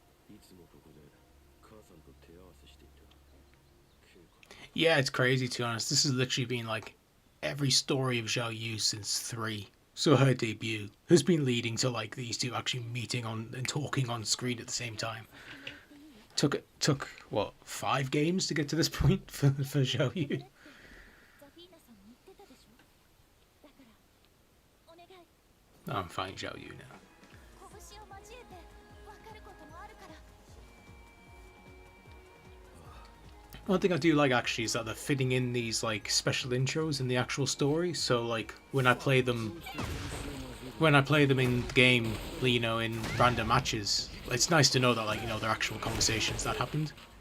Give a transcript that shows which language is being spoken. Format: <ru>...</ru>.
<ja>いつもここで母さんと手合わせしていた。</ja> <en>Yeah, it's crazy to be honest. This has literally been like every story of Zhao Yu since 3. So her debut has been leading to like these two actually meeting on and talking on screen at the same time. Took what, 5 games to get to this point for Zhao Yu.</en> <ja>ザフィーナさんも言ってたでしょ。だからお願い。</ja> <en>I'm finding Zhao Yu now.</en> <ja>拳を交えて分かることもあるから。</ja> <en>One thing I do like actually is that they're fitting in these like special intros in the actual story. So like when I play them in the game, you know, in random matches, it's nice to know that like, you know, they're actual conversations that happened.</en>